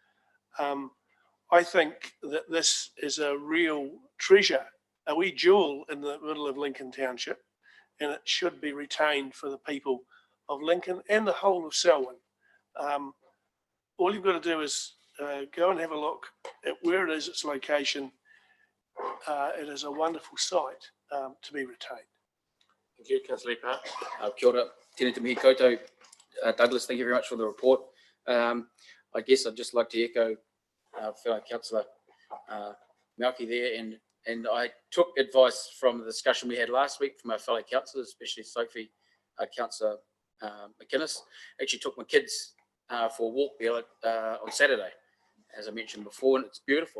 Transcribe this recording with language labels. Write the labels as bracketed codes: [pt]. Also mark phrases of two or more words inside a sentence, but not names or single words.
[en] I think that this is a real treasure, a wee jewel in the middle of Lincoln Township, and it should be retained for the people of Lincoln and the whole of Selwyn. All you've got to do is go and have a look at where it is, its location. It is a wonderful site to be retained. Thank you, Councillor Park. [mi] Kia ora, tēnā te mihi koutou. [en] Douglas, thank you very much for the report. I guess I'd just like to echo fellow Councillor Malky there, and I took advice from the discussion we had last week from our fellow councillors, especially Sophie, Councillor McInnes. Actually took my kids for a walk there on Saturday, as I mentioned before, and it's beautiful.